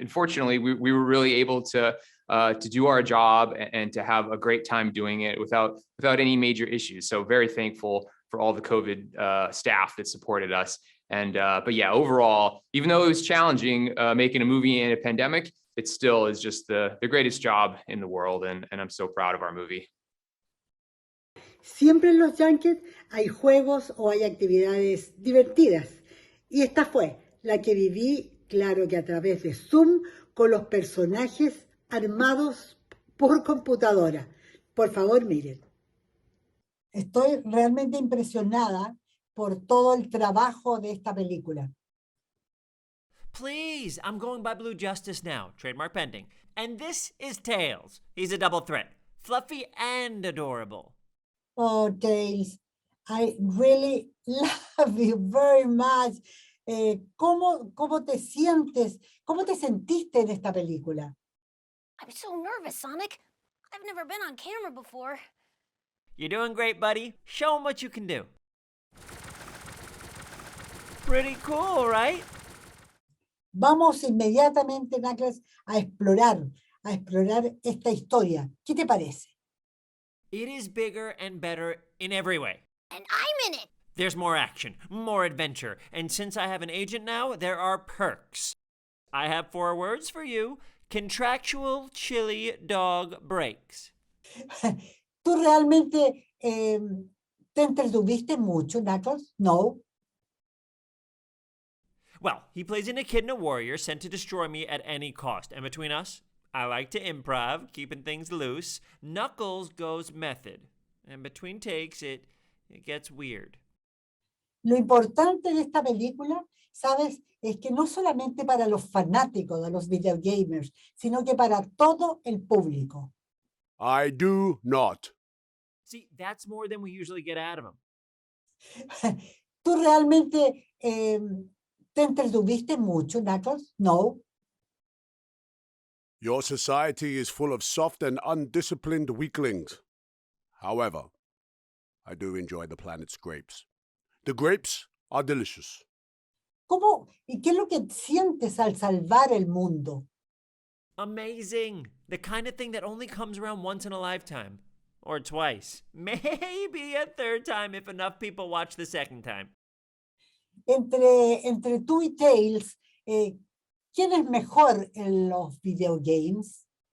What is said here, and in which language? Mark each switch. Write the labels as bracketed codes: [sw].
[en] And fortunately, we were really able to do our job and to have a great time doing it without any major issues. So very thankful for all the COVID staff that supported us. And but yeah, overall, even though it was challenging making a movie in a pandemic, it still is just the greatest job in the world. And I'm so proud of our movie. [es] Siempre en los Yankees hay juegos o hay actividades divertidas. Y esta fue la que viví, claro que a través de Zoom, con los personajes armados por computadora. Por favor, miren. Estoy realmente impresionada por todo el trabajo de esta película. [en] Please, I'm going by Blue Justice now, trademark pending. And this is Tails. He's a double threat, fluffy and adorable. Oh, Tails, I really love you very much. [es] ¿Cómo te sientes? ¿Cómo te sentiste en esta película? [en] I'm so nervous, Sonic. I've never been on camera before. You're doing great, buddy. Show him what you can do. Pretty cool, right? [es] Vamos inmediatamente, Knuckles, a explorar esta historia. ¿Qué te parece? [en] It is bigger and better in every way. And I'm in it. There's more action, more adventure, and since I have an agent now, there are perks. I have 4 words for you. Contractual chili dog breaks. [es] ¿Tú realmente te entretuviste mucho, Knuckles? [en] No. Well, he plays an echidna warrior sent to destroy me at any cost. And between us, I like to improv, keeping things loose. Knuckles goes method. And between takes, it gets weird. [es] Lo importante de esta película, ¿sabes? Es que no solamente para los fanáticos de los videogamers, sino que para todo el público. [en] I do not. See, that's more than we usually get out of him. [es] ¿Tú realmente te entretuviste mucho, Knuckles? [en] No. Your society is full of soft and undisciplined weaklings. However, I do enjoy the planet's grapes. The grapes are delicious. [es] ¿Cómo? ¿Y qué es lo que sientes al salvar el mundo? [en] Amazing. The kind of thing that only comes around once in a lifetime. Or twice. Maybe a third time if enough people watch the second time. [es] Entre tú y Tails, ¿quién es mejor en los videogames?